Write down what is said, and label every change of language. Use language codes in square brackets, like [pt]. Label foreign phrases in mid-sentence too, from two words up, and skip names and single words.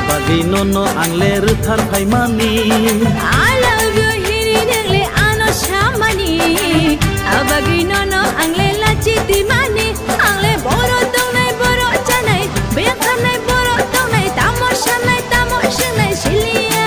[trp] abagi nono angle ruthar phaimani [en] I love you [trp] hiri nengle ano shamani abagi nono angle lachi dimani angle boro tongnai boro chanai bekhanai boro tongnai tamoshanai silia